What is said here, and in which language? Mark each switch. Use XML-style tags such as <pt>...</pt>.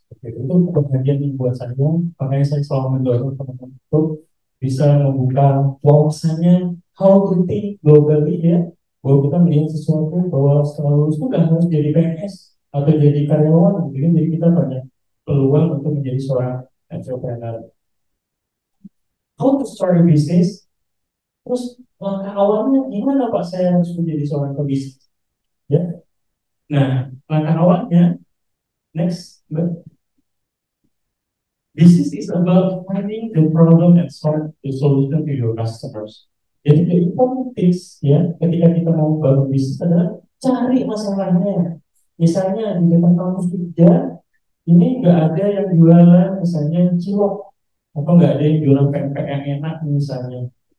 <id>Itu kebahagiaan yang buat saya, makanya saya selalu mendorong teman-teman untuk bisa membuka wawasannya how to think globally ya, bahwa kita melihat sesuatu bahwa setelah lulus itu nggak harus jadi PNS atau jadi karyawan gitu kan, jadi kita banyak peluang untuk menjadi seorang entrepreneur.</id> <en>How to start a business,</en> <id>terus langkah awalnya gimana Pak saya harus menjadi seorang pebisnis ya. Nah langkah awalnya,</id> <en>next, business is about finding the problem and solve the solution to your customers.</en> <id>Jadi</id> <en>the important things</en> <id>ya, ketika kita mau bangun bisnis adalah cari masalahnya. Misalnya di depan kampus kerja, ini nggak ada yang jualan misalnya cilok, atau nggak ada yang jualan pempek yang enak misalnya.</id>